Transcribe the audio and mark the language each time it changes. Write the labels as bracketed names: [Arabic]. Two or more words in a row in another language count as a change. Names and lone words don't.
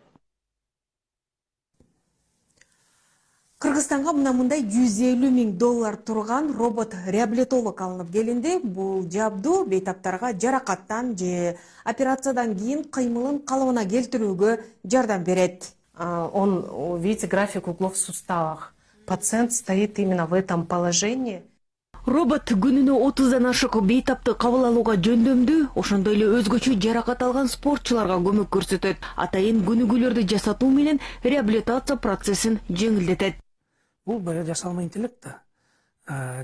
[Kyrgyz] Кыргызстанга мындай $150 000 турган робот реабилитолог алынып келинди. Бул жабдуу бейтаптарга жаракаттан же операциядан кийин кыймылын калыбына келтирүүгө жардам берет. [Russian] Он видит график углов в суставах. Пациент стоит именно в этом положении. [Kyrgyz] Робот күнүнө 30-дан ашык бейтапты кабыл алууга жөндөмдүү, ошондой эле өзгөчө жаракат алган спортчуларга көмөк көрсөтөт. Атайын көнүгүүлөрдү жасатуу менен реабилитация процессин жеңилдетет. Бул баягы жасалма интеллект да.